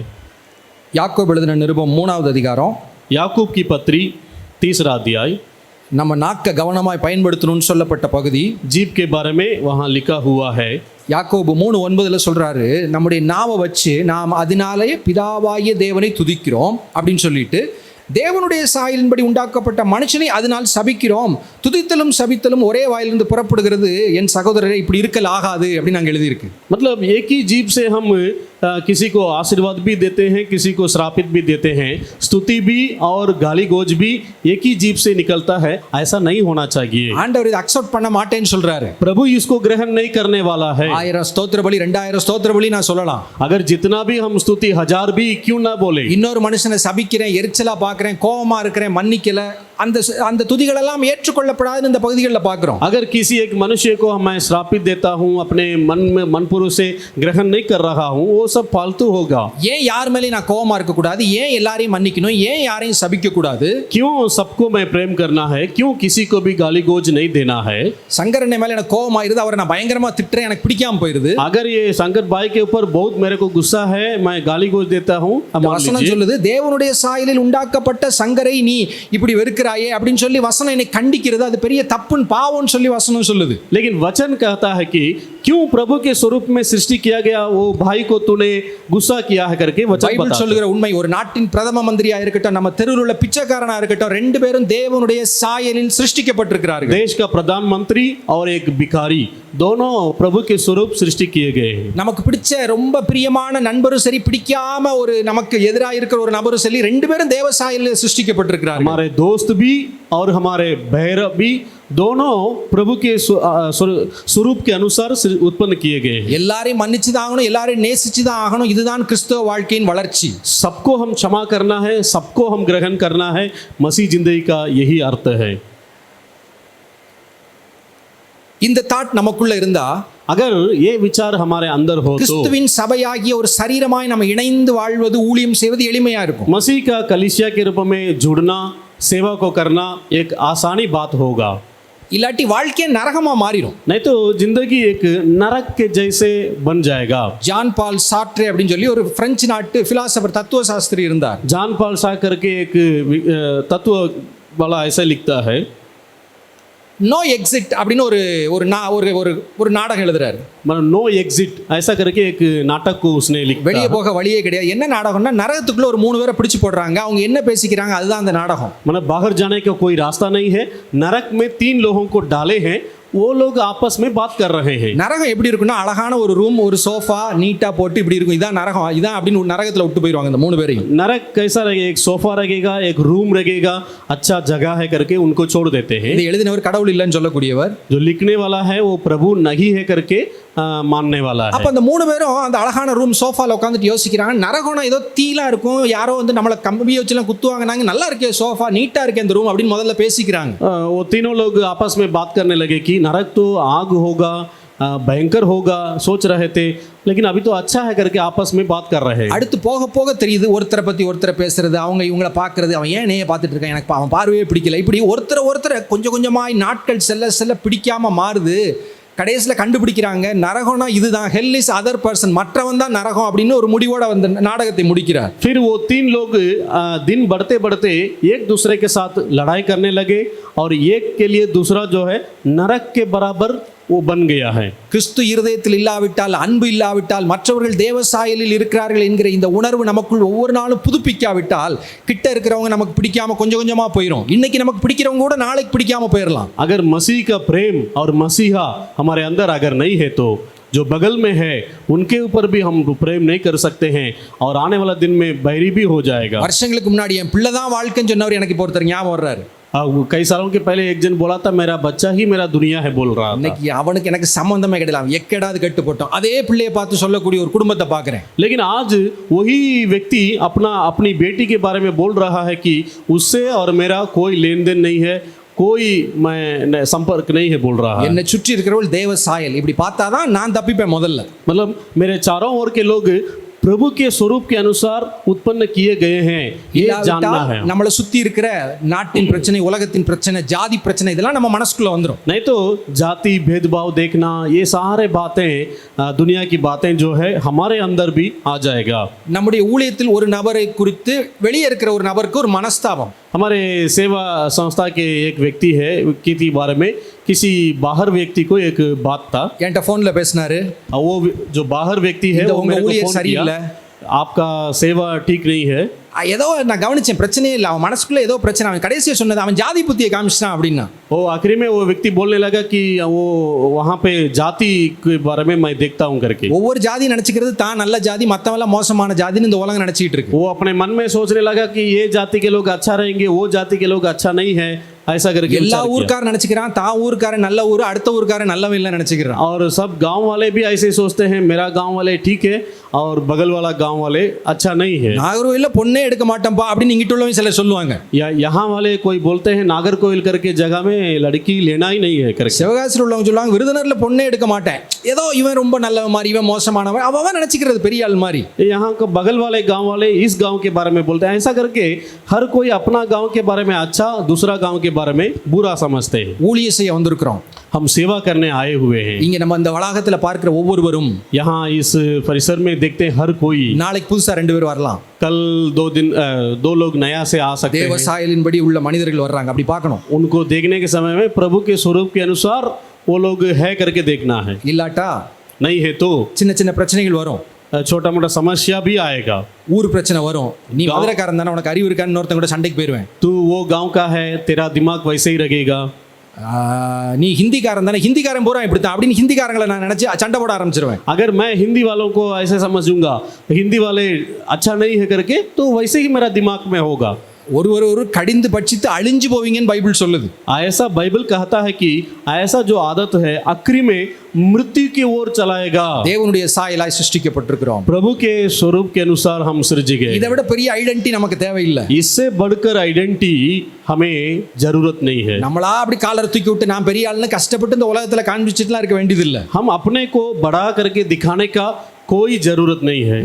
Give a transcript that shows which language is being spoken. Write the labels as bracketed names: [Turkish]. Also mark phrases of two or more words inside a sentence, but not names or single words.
[Tamil] யாக்கோபு எழுதின நிருபம் 3வது அதிகாரம், [Hindi] याकूब की पत्री 3रा अध्याय, [Tamil] நம்ம நாக்க கவனமாய் பயன்படுத்தணும்னு சொல்லப்பட்ட பகுதி. [Hindi] जीभ के बारे में वहाँ लिखा हुआ है। [Tamil] யாக்கோபு 3:9 சொல்றாரு, நம்முடைய நாவை வச்சு நாம் அதனாலே பிதாவாகிய தேவனை துதிக்கிறோம் அப்படின்னு சொல்லிட்டு, தேவனுடைய சாயலின்படி உண்டாக்கப்பட்ட மனுஷனை அதனால் சபிக்கிறோம், துதித்தலும் சபித்தலும் ஒரே வாயிலிருந்து புறப்படுகிறது, என் சகோதரரை இப்படி இருக்கல் ஆகாது அப்படின்னு நாங்கள் எழுதியிருக்கு. [Hindi] मतलब एक ही जीभ से हम किसी को आशीर्वाद भी देते हैं, किसी को श्रापित भी देते हैं, स्तुति भी और गाली गोज भी एक ही जीभ से निकलता है। ऐसा नहीं होना चाहिए। [Tamil] ஆண்டவர் இதை அக்செப்ட் பண்ண மாட்டேன்னு சொல்றாரு. [Hindi] प्रभु इसको ग्रहण नहीं करने वाला है। [Tamil] 1000 ஸ்தோத்திர பலி, 2000 ஸ்தோத்திர பலி நான் சொல்லலாம். [Hindi] अगर जितना भी हम स्तुति 1000 भी क्यों ना बोले, [Tamil] இன்னொரு மனுஷனை சபிக்கிறேன், எரிச்சலா பார்க்கிறேன், கோபமா இருக்கிறேன், மன்னிக்கல, அந்த துதிகள் எல்லாம் ஏற்றுக்கொள்ளப்படாதுன்னு இந்த பகுதிகளில் பார்க்கிறோம். [Hindi] अगर किसी एक मनुष्य को मैं श्रापित देता हूँ, अपने मन में मनपूर्वक से ग्रहण नहीं कर रहा हूँ, वो सब फालतू होगा। [Tamil] ஏன் யார் மேலேயும் நான் கோபமா இருக்க கூடாது, ஏன் எல்லாரையும் மன்னிக்கணும், ஏன் யாரையும் சபிக்க கூடாது, [Hindi] क्यों सबको मैं प्रेम करना है, क्यों किसी को भी गाली गोज नहीं देना है। [Tamil] சங்கரன் மேல எனக்கு கோபமா இருது, அவரை நான் பயங்கரமா திட்டுறேன், எனக்கு பிடிக்காம போயிருது. [Hindi] अगर ये शंकर भाई के ऊपर बहुत मेरे को गुस्सा है, मैं गाली गोज देता हूँ, [Tamil] வசனம் சொல்லுது தேவனுடைய சாயலில் உண்டாக்கப்பட்ட பண்ணப்பட்ட சங்கரை நீ இப்படி வெறுக்கிறாயே அப்படின்னு சொல்லி வசனம் என்னை கண்டிக்கிறது. அது பெரிய தப்புன்னு பாவம்னு சொல்லி வசனம் சொல்லுது. [Hindi] लेकिन वचन कहता है कि क्यों प्रभु के स्वरूप में सृष्टि किया गया वो भाई को तूने गुस्सा किया है करके वचन [Tamil] பைபிள் [Hindi] बताता है। [Tamil] சொல்லுகிற உண்மை, ஒரு நாட்டின் பிரதம மந்திரியா இருக்கட்டும், நம்ம தெருவில் உள்ள பிச்சைக்காரனா இருக்கட்டும், ரெண்டு பேரும் தேவனுடைய சாயலில் சிருஷ்டிக்கப்பட்டிருக்கிறார்கள். [Hindi] देश का प्रधानमंत्री और एक भिखारी दोनों प्रभु के स्वरूप सृष्टि किए गए हैं। [Tamil] நமக்கு பிடிச்ச ரொம்ப பிரியமான நண்பரும் சரி, பிடிக்காம ஒரு நமக்கு எதிராக இருக்கிற ஒரு நபரும் சரி, ரெண்டு பேரும் தேவ சாயலில் சிருஷ்டிக்கப்பட்டிருக்கிறார்கள். [Hindi] हमारे दोस्त भी और हमारे भैरव भी दोनों प्रभु के स्वरूप के अनुसार उत्पन्न किए गए हैं। [Tamil] எல்லாரையும் மன்னிச்சு தான் ஆகணும், எல்லாரையும் நேசிச்சு தான் ஆகணும். இதுதான் கிறிஸ்தவ வாழ்க்கையின் வளர்ச்சி. [Hindi] सबको हम क्षमा करना है, सबको हम ग्रहण करना है। मसीह जिंदगी का यही अर्थ है। [Tamil] இந்த தாட் நமக்குள்ள இருந்தா, [Hindi] अगर ये विचार हमारे अंदर हो तो [Tamil] கிறிஸ்துவின் சபையாகிய ஒரு சரீரமாய் நம்ம இணைந்து வாழ்வது, ஊழியம் செய்வது எளிமையா இருக்கும். [Hindi] मसीह का कलीसिया के रूप में जुड़ना, सेवा को करना एक आसानी बात होगा। [Tamil] இல்லாட்டி வாழ்க்கையே நரகமா மாறிடும். [Hindi] नहीं तो जिंदगी एक नरक के जैसे बन जाएगा। [Tamil] ஜான் பால் சார்ட்ரே அப்படின்னு சொல்லி ஒரு பிரெஞ்சு நாட்டு பிலாசபர், தத்துவ சாஸ்திரி இருந்தார். [Hindi] जान पाल साकर के एक तत्व वाला ऐसा लिखता है, [Tamil] நோ எக்ஸிட் அப்படின்னு ஒரு ஒரு நாடகம் எழுதுறாரு. [Hindi] मतलब नो एग्जिट ऐसा करके एक नाटक को उसने लिखा। [Tamil] வெளியே போக வழியே கிடையாது. என்ன நாடகம்னா, நரகத்துக்குள்ள ஒரு 3 பேரை பிடிச்சு போடுறாங்க. அவங்க என்ன பேசிக்கிறாங்க அதுதான் அந்த நாடகம். [Hindi] मतलब बाहर जाने का कोई रास्ता नहीं है। नरक में 3 लोगों को डाले हैं, वो लोग आपस में बात कर रहे हैं। [Tamil] நரகம் எப்படி இருக்குன்னா, அழகான ஒரு ரூம், ஒரு சோஃபா நீட்டா போட்டு இப்படி இருக்கும். இதான் நரகம், இதான் அப்படின்னு நரகத்துல விட்டு போயிடுவாங்க இந்த 3 பேரையும். [Hindi] नरक कैसा रहेगा? एक सोफा रहेगा, एक रूम रहेगा, अच्छा जगह है करके उनको छोड़ देते हैं। [Tamil] இது எழுதினவர் கடவுள் இல்லைன்னு சொல்லக்கூடியவர். [Hindi] जो लिखने वाला है वो प्रभु नहीं है करके मानने वाला है। [Tamil] அப்ப அந்த 3 பேரும் அந்த அழகான ரூம் சோஃபால உட்காந்துட்டு யோசிக்கிறாங்க, நரகம்னா ஏதோ தீலா இருக்கும், யாரோ வந்து நம்மளை கம்பி வச்சுலாம் குத்துவாங்க, நாங்க நல்லா இருக்கே சோஃபா, நீட்டா இருக்கே அந்த ரூம் அப்படின்னு முதல்ல பேசிக்கிறாங்க. [Hindi] वो तीनों लोग आपस में बात करने लगे कि नरक तो आग होगा, भयंकर होगा, सोच रहे थे, लेकिन अभी तो अच्छा है करके आपस में बात कर रहे हैं। [Tamil] அடுத்து போக போக தெரியுது, ஒருத்தரை பத்தி ஒருத்தரை பேசுறது, அவங்க இவங்களை பார்க்கறது, அவன் ஏன் என்னைய பார்த்துட்டு இருக்கான், எனக்கு அவன் பார்வையே பிடிக்கல, இப்படி ஒருத்தரை கொஞ்சம் கொஞ்சமாய் நாட்கள் செல்ல செல்ல பிடிக்காம மாறுது. கடைசியில் கண்டுபிடிக்கிறாங்க, நரகம்னா இதுதான், [English] hell is other person, [Tamil] மற்றவன் தான் நரகம் அப்படின்னு ஒரு முடிவோட வந்து நாடகத்தை முடிக்கிறார். [Hindi] फिर वो 3 लोग दिन बढ़ते बढ़ते एक दूसरे के साथ लड़ाई करने लगे और एक के लिए दूसरा जो है नरक के बराबर वो बन गया है। [Tamil] கிறிஸ்து இருதயத்தில் இல்லாவிட்டால், அன்பு இல்லாவிட்டால், மற்றவர்கள் தேவ சாயலில் இருக்கிறார்கள் என்கிற இந்த உணர்வு நமக்குள் ஒவ்வொரு நாளும் புதுப்பிக்காவிட்டால், கிட்ட இருக்கிறவங்க நமக்கு பிடிக்காம கொஞ்சம் கொஞ்சமா போயிடும். இன்னைக்கு நமக்கு பிடிக்கிறவங்க கூட நாளைக்கு பிடிக்காம போயிடலாம். [Hindi] अगर मसीह का प्रेम और मसीहा हमारे अंदर अगर नहीं है तो जो बगल में है उनके ऊपर भी हम प्रेम नहीं कर सकते हैं और आने वाला दिन में बैरी भी हो जाएगा। [Tamil] வருஷங்களுக்கு முன்னாடி என் பிள்ளை தான் வாழ்க்கைன்னு சொன்னவர் எனக்கு இப்போ ஒருத்தர் ஞாபகம் வர்றாரு. [Hindi] कई सालों के पहले एक जन बोला था मेरा बच्चा ही मेरा दुनिया है बोल रहा था। [Tamil] இன்னைக்கு அவனுக்கு எனக்கு சம்பந்தமே கிடையாது, அவன் எக்கடாவது கெட்டு போட்டோம். அதே பிள்ளையை பார்த்து சொல்லக்கூடிய ஒரு குடும்பத்தை பார்க்குறேன். [Hindi] लेकिन आज वही व्यक्ति अपनी बेटी के बारे में बोल रहा है कि उससे और मेरा कोई लेन देन नहीं है, कोई मैं संपर्क नहीं है बोल रहा है। [Tamil] என்னை சுற்றி இருக்கிறவள் தேவ சாயல், இப்படி பார்த்தாதான் நான் தப்பிப்பேன் முதல்ல. [Hindi] मतलब मेरे चारों ओर के लोग प्रभु के स्वरूप के अनुसार उत्पन्न किए गए हैं, ये जानना है। [Tamil] நம்மளை சுத்தி இருக்கிற நாட்டின் பிரச்சனை, உலகத்தின் பிரச்சனை, ஜாதி பிரச்சனை, இதெல்லாம் நம்ம மனசுக்குள்ள வந்துடும். [Hindi] नहीं तो जाति भेदभाव देखना, ये सारे बातें दुनिया की बातें जो है हमारे अंदर भी आ जाएगा। [Tamil] நம்முடைய ஊழியத்தில் ஒரு நபரை குறித்து வெளியே இருக்கிற ஒரு நபருக்கு ஒரு மனஸ்தாபம். [Hindi] हमारे सेवा संस्था के एक व्यक्ति है के बारे में किसी बाहर व्यक्ति को एक बात था, [Tamil] என்கிட்ட ஃபோனில் பேசினாரு, [Hindi] वो जो बाहर व्यक्ति है वो [Tamil] உங்க [Hindi] मेरे को [Tamil] ஊழியர் [Hindi] फोन [Tamil] சரியில்லை, [Hindi] किया, आपका सेवा ठीक नहीं है। [Tamil] ஏதோ நான் கவனிச்சேன், பிரச்சனையே இல்லை, அவன் மனசுக்குள்ள ஏதோ பிரச்சனை. அவன் கடைசியாக சொன்னது அவன் ஜாதி புத்தியை காமிச்சிட்டான் அப்படின்னா. [Hindi] वो आखिरी में वो व्यक्ति बोलने लगा कि वो वहाँ पे जाति के बारे में मैं देखता हूँ करके। [Tamil] ஒவ்வொரு ஜாதி நினைச்சுக்கிறது தான் நல்ல ஜாதி, மற்றவெல்லாம் மோசமான ஜாதின்னு இந்த உலகம் நினைச்சிட்டு இருக்கு. [Hindi] वो अपने मन में सोचने लगा कि ये जाति के लोग अच्छा रहेंगे, वो जाति के लोग अच्छा नहीं है, ऐसा करके [Tamil] எல்லா [Hindi] विचार किया। [Tamil] ஊர்க்காரன் நினைச்சுக்கிறான் தான் ஊர்க்காரன் நல்ல ஊர், அடுத்த ஊர்க்காரன் நல்லவன் இல்லை நினைச்சுக்கிறான். [Hindi] और सब गांव वाले भी ऐसे सोचते हैं मेरा गांव वाले ठीक है और बगल वाला गांव वाले अच्छा नहीं है। [Tamil] நாகர்கோயில்ல பொண்ணே எடுக்க மாட்டேன்பா அப்படின்னு இங்கிட்டு உள்ளவங்க சிலர் சொல்லுவாங்க. [Hindi] या यहाँ वाले कोई बोलते हैं नागरकोइल करके जगह में लड़की लेना ही नहीं है करके। [Tamil] சிவகாசியில் உள்ளவங்க சொல்லுவாங்க விருதுநர்ல பொண்ணே எடுக்க மாட்டேன், ஏதோ இவன் ரொம்ப நல்லவன் மாதிரி, இவன் மோசமானவன், அவன் நினைச்சுக்கிறது பெரிய ஆள் மாதிரி. [Hindi] यहाँ का बगल वाले गांव वाले इस गांव के बारे में बोलते हैं, ऐसा करके हर कोई अपना गांव के बारे में अच्छा, दूसरा गांव के बारे में बुरा समझते हैं। [Tamil] ஊழிய செய்ய வந்திருக்கிறோம், [Hindi] हम सेवा करने आए हुए हैं। [Tamil] இங்க நம்ம இந்த வளாகத்துல பார்க்கிற ஒவ்வொருவரும் [Hindi] यहाँ इस परिसर में देखते हैं हर कोई, [Tamil] நாளைக்கு புதுசா 2 பேர் வரலாம். [Hindi] कल 2 लोग नया से आ सकते [Tamil] தேவ [Hindi] हैं. [Tamil] சாயலின்படி உள்ள மனிதர்கள் வர்றாங்க, அப்படி பார்க்கணும். [Hindi] उनको देखने के समय में प्रभु के स्वरूप के अनुसार वो लोग है करके देखना है. [Tamil] இல்லாட்டா [Hindi] नहीं है तो [Tamil] சின்ன சின்ன பிரச்சனைகள் வரும். [Hindi] छोटा मोटा समस्या भी आएगा. [Tamil] ஊர் பிரச்சனை வரும். நீ மதுரைக்காரன் தானே, உனக்கு அறிவு இருக்கான்னு ஒருத்தன் கூட சண்டைக்கு போயிடுவேன். [Hindi] तू वो गांव का है, तेरा दिमाग वैसे ही लगेगा. [Tamil] நீ ஹிந்திக்காரன் தானே, ஹிந்திக்காரன் பூரா இப்படித்தான் அப்படின்னு ஹிந்திக்காரங்களை நான் நினைச்சு சண்டை போட ஆரம்பிச்சிருவேன். [Hindi] अगर मैं हिंदी वालों को ऐसे समझूंगा, हिंदी वाले अच्छा नहीं है करके, तो वैसे ही मेरा दिमाग में होगा. [Tamil] ஒரு கடிந்து பட்சித்து அழிஞ்சு போவீங்கன்னு பைபிள் சொல்லுது. [Hindi] ऐसा बाइबल कहता है कि ऐसा जो आदत है आखिरी में मृत्यु की ओर चलाएगा. [Tamil] தேவனுடைய சாயலாய் சிருஷ்டிக்கப்பட்டிருக்கிறோம். [Hindi] प्रभु के स्वरूप के अनुसार हम सृजे गए. [Tamil] இதை விட பெரிய ஐடென்டிட்டி நமக்கு தேவையில்லை. [Hindi] इससे बढ़कर आइडेंटिटी हमें जरूरत नहीं है. [Tamil] நம்மளா அப்படி காலரை தூக்கி விட்டு நான் பெரிய ஆளுன்னு கஷ்டப்பட்டு இந்த உலகத்துல காண்பிச்சிட்டுலாம் இருக்க வேண்டியதில்லை. [Hindi] हम अपने को बड़ा करके दिखाने का कोई जरूरत नहीं है.